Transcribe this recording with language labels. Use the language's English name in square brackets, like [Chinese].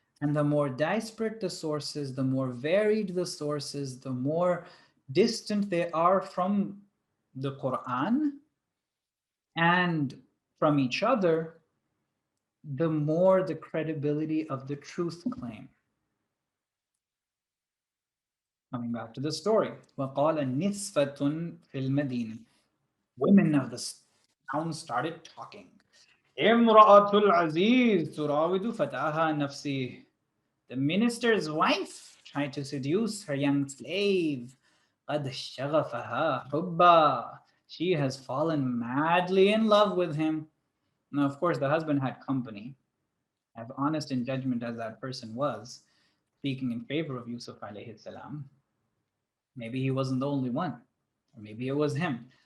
[English] And the more disparate the sources, the more varied the sources, the more distant they are from the Quran and from each other, the more the credibility of the truth claim. Coming back to the story. [Arabic] وَقَالَ نِسْفَةٌ فِي الْمَدِينَةِ, [English] women of the town started talking. [Arabic] امرأة العزيز تراود فتاها نفسه. [English] The minister's wife tried to seduce her young slave. [Arabic] قد شغفها حبا. [English] She has fallen madly in love with him. Now, of course, the husband had company. As honest in judgment as that person was, speaking in favor of Yusuf alayhi salam, maybe he wasn't the only one, or maybe it was him.